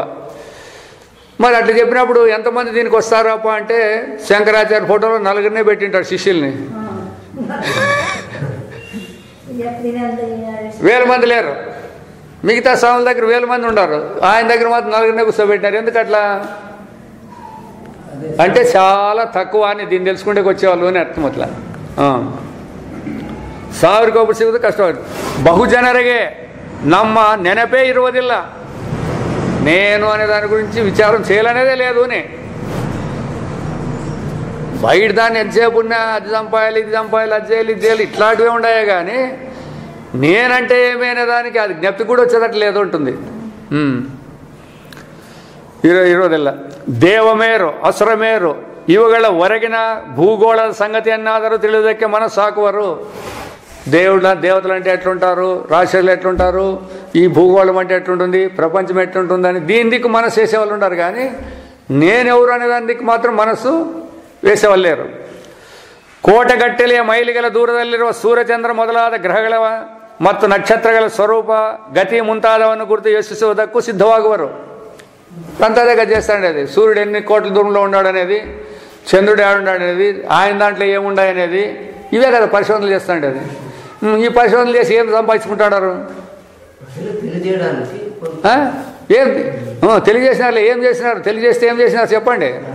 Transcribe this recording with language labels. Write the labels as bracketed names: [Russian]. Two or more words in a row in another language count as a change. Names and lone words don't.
[Telugu] మరి అట్లా చెప్పినప్పుడు ఎంతమంది దీనికి వస్తారాప అంటే శంకరాచార్య ఫోటోలో 4 పెట్టింటాడు శిష్యుల్ని. 1000 మంది లేరు, మిగతా స్వాముల దగ్గర 1000 మంది ఉన్నారు, ఆయన దగ్గర మాత్రం 4 కూర్చోబెట్టినారు. ఎందుకు అట్లా అంటే చాలా తక్కువ అని దీన్ని తెలుసుకుంటే వచ్చేవాళ్ళు అని అర్థం. [Kannada] అట్లా ಸಾವಿರಕ್ಕೊಬ್ಬರು ಸಿಗೋದು ಕಷ್ಟವಾಗುತ್ತೆ. ಬಹುಜನರಿಗೆ ನಮ್ಮ ನೆನಪೇ ಇರುವುದಿಲ್ಲ. [Telugu] నేను అనే దాని గురించి విచారం చేయాలనేదే లేదు. బయట దాన్ని ఎంతసేపు ఉన్నా అది చంపాలి ఇది చంపాలి అది చేయాలి ఇది చేయాలి ఇట్లాంటివే ఉన్నాయే కానీ నేనంటే ఏమీ అనే దానికి అది జ్ఞప్తి కూడా వచ్చేటట్లు లేదు ఉంటుంది. [Kannada] ಇರೋದಿಲ್ಲ. ದೇವಮೇರು ಅಸುರಮೇರು ಇವುಗಳ ಹೊರಗಿನ ಭೂಗೋಳದ ಸಂಗತಿಯನ್ನಾದರೂ ತಿಳಿಯೋದಕ್ಕೆ ಮನಸ್ಸು ಹಾಕುವರು. [Telugu] దేవతలు అంటే ఎట్లుంటారు, రాక్షసులు ఎట్లుంటారు, ఈ భూగోళం అంటే ఎట్లుంటుంది, ప్రపంచం ఎట్లుంటుందని దీని దిక్కు మనసు వేసేవాళ్ళు ఉంటారు. కానీ నేనెవరు అనే దాని దిక్కు మాత్రం మనస్సు వేసేవాళ్ళు లేరు. [Kannada] ಕೋಟಗಟ್ಟಲೆಯ ಮೈಲಿಗಳ ದೂರದಲ್ಲಿರುವ ಸೂರ್ಯಚಂದ್ರ ಮೊದಲಾದ ಗ್ರಹಗಳ ಮತ್ತು ನಕ್ಷತ್ರಗಳ ಸ್ವರೂಪ ಗತಿ ಮುಂತಾದವನ್ನು ಗುರುತು ಯೋಚಿಸುವುದಕ್ಕೂ ಸಿದ್ಧವಾಗುವರು. [Telugu] అంతేగా చేస్తాడనేది సూర్యుడు ఎన్ని కోట్ల దూరంలో ఉన్నాడు అనేది, చంద్రుడు ఏడున్నాడు అనేది, ఆయన దాంట్లో ఏముండాయి అనేది ఇవే కదా పరిశోధనలు చేస్తాడేది. ఈ పరిశోధనలు చేసి ఏం సంపాదించుకుంటాడారు? ఏం తెలియజేసినారు, ఏం చేసినారు, తెలియజేస్తే ఏం చేసినారు చెప్పండి.